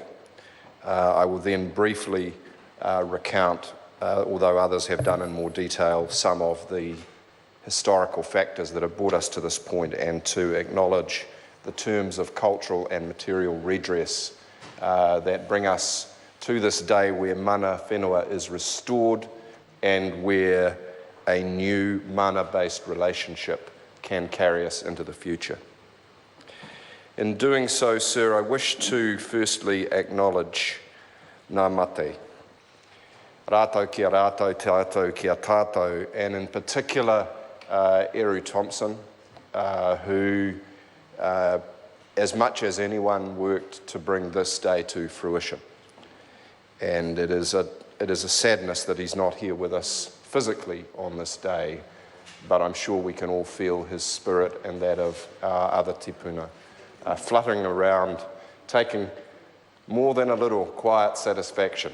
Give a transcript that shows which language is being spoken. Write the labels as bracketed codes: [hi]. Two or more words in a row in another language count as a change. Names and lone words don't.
[en] I will then briefly recount, although others have done in more detail, some of the historical factors that have brought us to this point, and to acknowledge the terms of cultural and material redress that bring us to this day where mana whenua is restored and where a new mana-based relationship can carry us into the future. In doing so, sir, I wish to firstly acknowledge [mi] ngā mate. Rātou kia rātou, tātou kia tātou, [en] and in particular Eru Thompson, who, as much as anyone, worked to bring this day to fruition. And it is a sadness that he's not here with us physically on this day, but I'm sure we can all feel his spirit and that of our other tipuna, fluttering around, taking more than a little quiet satisfaction.